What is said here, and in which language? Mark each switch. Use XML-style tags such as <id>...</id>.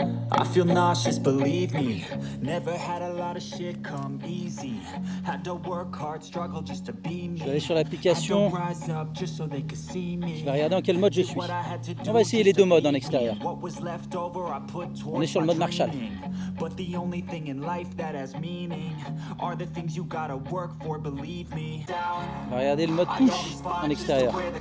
<en>I feel nauseous, believe me. Never had a lot of shit come easy. Had to work hard, struggle just to be me.</en> <fr>Je vais aller sur l'application. Je vais regarder en quel mode je suis. On va essayer les deux modes en extérieur. On est sur le mode Marshall.</fr> <en>But the only thing in life that has meaning are the things you gotta work for, believe me.</en> <fr>On va regarder le mode push en extérieur.</fr>